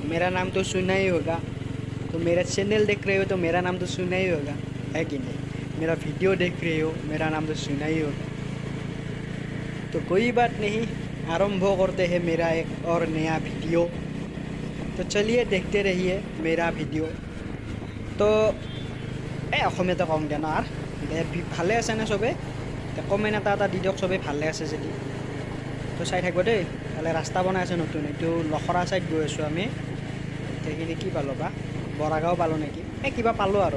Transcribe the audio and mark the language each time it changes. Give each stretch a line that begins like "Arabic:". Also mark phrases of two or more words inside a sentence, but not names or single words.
Hindi: मेरा नाम तो सुना ही होगा, तो मेरा चैनल देख रहे हो तो मेरा नाम तो सुना ही होगा, है कि नहीं। मेरा वीडियो देख रहे हो, मेरा नाम तो सुना ही होगा। तो कोई बात नहीं, आरंभ करते हैं मेरा एक और नया वीडियो। तो चलिए देखते रहिए मेरा वीडियो।
Assamese: तो অসমীয়াতে কম দে ন ভালে আছে নে চবে, কমেণ্ট এটা দি দিয়ক চবেই ভালে আছে যদি। তো চাই থাকিব দেই। তাহলে ৰাস্তা বনাই আছে নতুন, এইটো লখৰা চাইড গৈ আছোঁ আমি। সেইখিনি কি পালোঁ বা, বৰাগাঁও পালোঁ নেকি, কিবা পালোঁ আৰু।